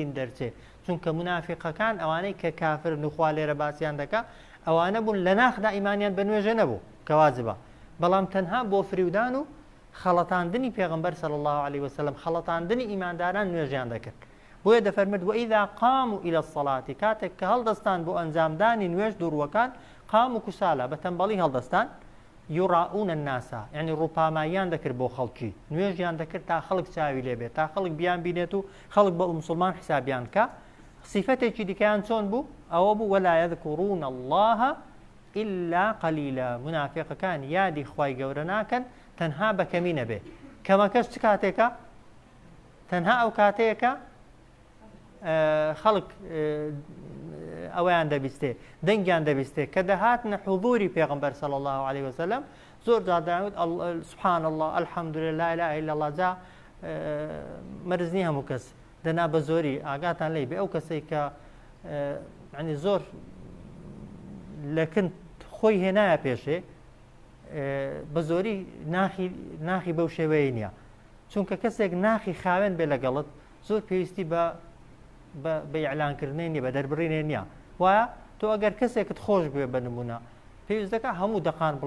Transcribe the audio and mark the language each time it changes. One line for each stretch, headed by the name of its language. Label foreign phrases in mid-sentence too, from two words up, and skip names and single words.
Central Kurdish: دین دەرچێت چونکە منافقەکان ئەوانەی کە کافر نخوا لێرە باسییان دەکا ئەوانە بوون لە ناخدا ئیمانیان بە نوێژە نەبوو کە واجبە بەڵام تەنها بۆ فریودان و خەڵەتاندنی پێغەمبەر
Arabic: صلی الله عليه وسلم
Central Kurdish: خەڵەتاندنی ئیمانداران نوێژیان دەکرد بۆیە دەفەرمێت
Arabic: وإذا قاموا إلى الصلاة
Central Kurdish: کاتێک کە هەڵدەستان بۆ ئەنجامدانی نوێژ دووڕوەکان
Arabic: قام و کوسالە
Central Kurdish: بە تەنبەڵی هەڵدەستان
Arabic: يراؤون الناس
Central Kurdish: يعني ڕووپاماییان دەکرد بۆ خەڵکی نوێژیان دەکرد تا خەڵک چاوی لێ بێت تا خەڵک بیان بینێت و خەڵک بە مسلمان حسابیان کە صفەتێکی دیکەیان چۆن بوو ئەوە بوو
Arabic: ولا يذكرون الله إلا قليلا
Central Kurdish: منافقەکان یادی خوای گەورە ناکەن تەنها بە کەمی نەبێ کەمەکەش چ کاتێکە تەنها ئەو کاتەیەکە خەڵک ئەویان دەبیستێ دەنگیان دەبیستێ کە دەهاتنە حضوری پێغەمبەر
Arabic: صلی الله عليه وسلم
Central Kurdish: زۆر جار دەیانوت
Arabic: سبحان الله الحمد لله لا اله الا الله
Central Kurdish: جا مەرج نییە هەموو کەس دەنا بە زۆری ئاگاتان لێ بێ ئەو کەسێک کە ینی زۆر لەکن خۆی هێنایە پێشێ بە زۆری ناخی بەو شێوەیە نییە چونکە کەسێک ناخی خاوێن بێ لەگەڵت زۆر پێویستی بە ئیعلانکردنی نیە بە دەربڕینێ نییە وایە تۆ ئەگەر کەسێکت خۆش بێ بە نمونە پێویست دەکات هەموو دەقان بڵێ